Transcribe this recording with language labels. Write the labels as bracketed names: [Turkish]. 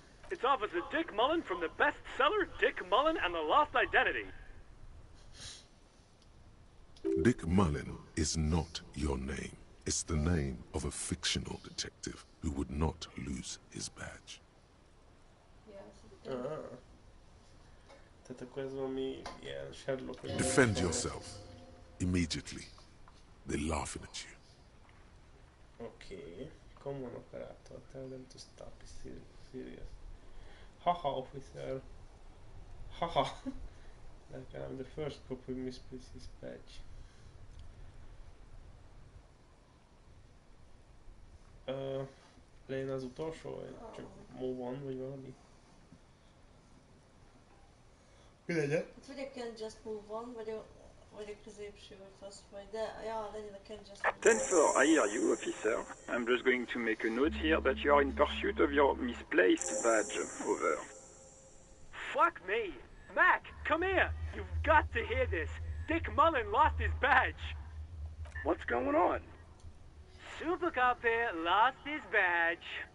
[English] It's Officer Dick Mullen from the bestseller Dick Mullen and the Lost Identity. Dick Mullen is not your name. It's the name of a fictional detective who would not lose his badge. [Hungarian] Tehát akkor ez valami ilyen Sherlock. [English] Defend yourself. Immediately. They're laughing at you. Okay. Come on, operator. Tell them to stop. It's serious. Haha, officer. Haha. Like I'm the first cop who misplaced his badge. [Hungarian] Legyen az utolsó, vagy csak [English] move on, [Hungarian] vagy valami? Mi legyen? Hát vagy a Can Just Move On, vagy a középső, vagy azt majd, de ja, legyen a Can Just Move On. [English] 10-4, I hear you, officer. I'm just going to make a note here that you are in pursuit of your misplaced badge. Over. Fuck me! Mac, come here! You've got to hear this! Dick Mullen lost his badge! What's going on? Super Cop here lost his badge.